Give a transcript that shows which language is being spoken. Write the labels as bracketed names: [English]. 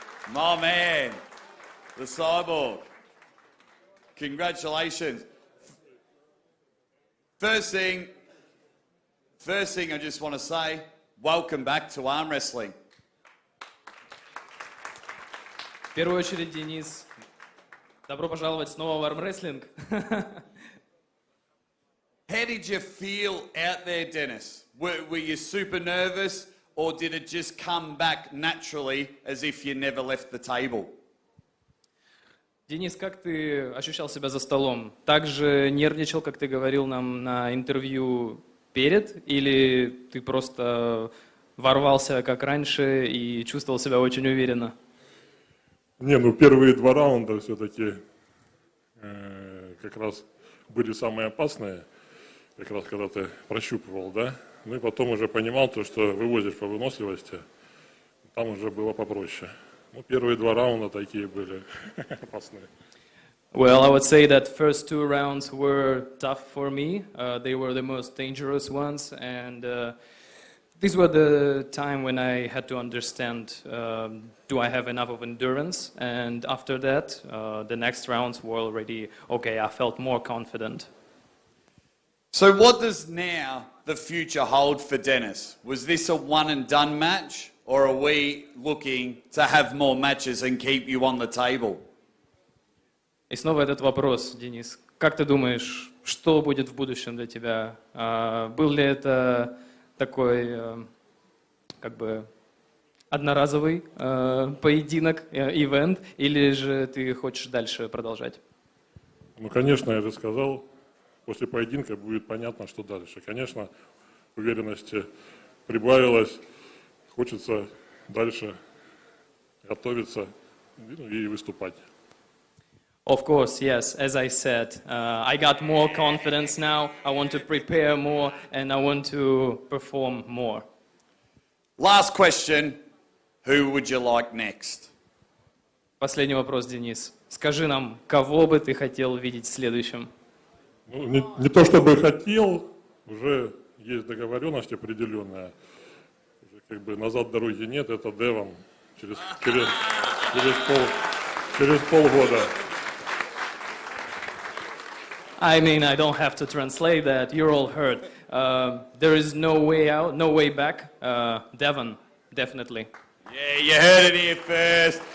[English] My man, the Cyborg. Congratulations. First thing I just want to say, welcome back to arm wrestling. [Russian] В первую очередь, Денис, добро пожаловать снова в армрестлинг. [English] How did you feel out there, Denis? Were you super nervous, or did it just come back naturally as if you never left the table? [Russian] Денис, как ты ощущал себя за столом? Так же нервничал, как ты говорил нам на интервью перед, или ты просто ворвался как раньше и чувствовал себя очень уверенно? Не, ну первые два раунда все-таки как раз были самые опасные, как раз когда ты прощупывал, да? Ну и потом уже понимал то, что вывозишь по выносливости, там уже было попроще. Ну первые два раунда такие были опасные. [English] Well, I would say that first two rounds were tough for me. They were the most dangerous ones, and these were the time when I had to understand, do I have enough of endurance? And after that, the next rounds were already, okay, I felt more confident. So what does now the future hold for Denis? Was this a one and done match, or are we looking to have more matches and keep you on the table? [Russian] И снова этот вопрос, Денис. Как ты думаешь, что будет в будущем для тебя? Был ли это такой, как бы, одноразовый поединок, ивент, или же ты хочешь дальше продолжать? Ну, конечно, я же сказал, после поединка будет понятно, что дальше. Конечно, уверенности прибавилось, хочется дальше готовиться и выступать. [English] Of course, yes. As I said, I got more confidence now. I want to prepare more, and I want to perform more. Last question, who would you like next? [Russian] Последний вопрос, Денис. Скажи нам, кого бы ты хотел видеть следующим? Ну, не то чтобы хотел, уже есть договоренность определенная. Уже как бы назад дороги нет, это Девон через полгода. [English] I mean, I don't have to translate that. You're all heard. There is no way out, no way back. Devon, definitely. Yeah, you heard it here first.